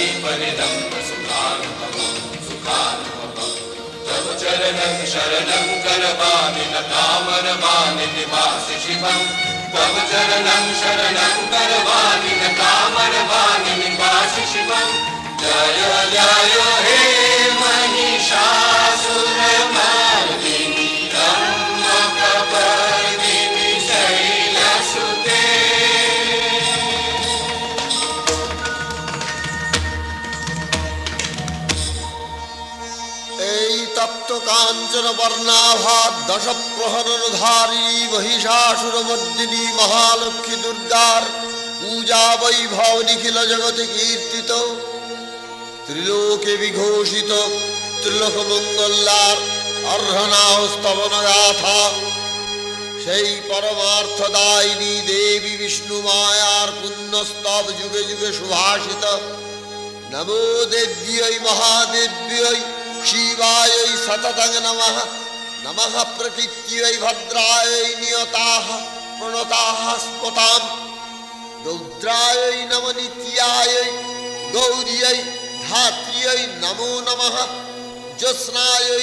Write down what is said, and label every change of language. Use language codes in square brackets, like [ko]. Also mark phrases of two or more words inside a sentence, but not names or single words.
[sa] परिरंग सुखानुभवं सुखानुभवं तव चरणं शरणं करवाणि नतामरवाणि निवासि शिवं तव चरणं शरणं करवाणि नतामरवाणि निवासि शिवं जय जय हे महिषासुरमर्दिनी ब्रह्मकपर्दिनी शैलसुते। [bn] তপ্ত কাঞ্চন বর্ণাভা দশ প্রহরধারিণী মহিষাসুরমর্দিনী মহালক্ষ্মী দুর্গার পূজা বৈভব নিখিল জগতে কীর্তিত ত্রিলোকে বিঘোষিত ত্রিলোক মঙ্গলার অর্হনাও স্তবন গাথা। সেই পরমার্থদায়িনী দেবী বিষ্ণু মায়ার পুণ্যস্তব যুগে যুগে সুভাষিত। [sa] নমো দেব্যৈ মহাদেব্যৈ शिवायै सततं नमः नमः प्रकृत्यै भद्रायै नियताः प्रणताः स्मताम् रौद्रायै नमो नित्यायै गौर्यै धात्र्यै नमो नमः ज्योत्स्नायै